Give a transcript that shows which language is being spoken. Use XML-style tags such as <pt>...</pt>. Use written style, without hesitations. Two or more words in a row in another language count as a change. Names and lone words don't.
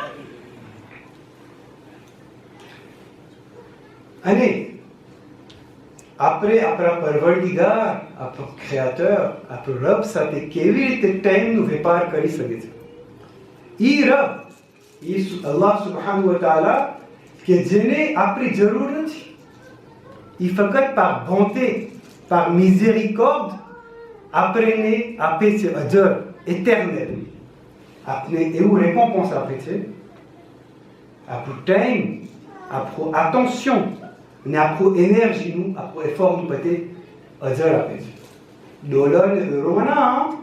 <gu>અને આપણે આપણા પરવરદિગાર, આપણો ક્રિએટર, આપણો રબ સાથે કેવી રીતે ટાઈમનો વેપાર કરી શકે છે. ઈ રબ, ઈ અલ્લાહ</gu> <ar>سبحانه وتعالى</ar> <gu>કે જેને આપણી જરૂર નથી, ઈ ફક્ત</gu> <fr>par bonté, par miséricorde</fr> <gu>આપણને આપે છે અજર, éternel આપને એવું રેકોમ્પોન્સ આપે છે, આપણું ટાઈમ, આપણું attention અને આપણું એનર્જીનું, આપણું એફર્ટનું બધે અજર આપે છે, ડોલર ને યુરોમાં ના.</gu>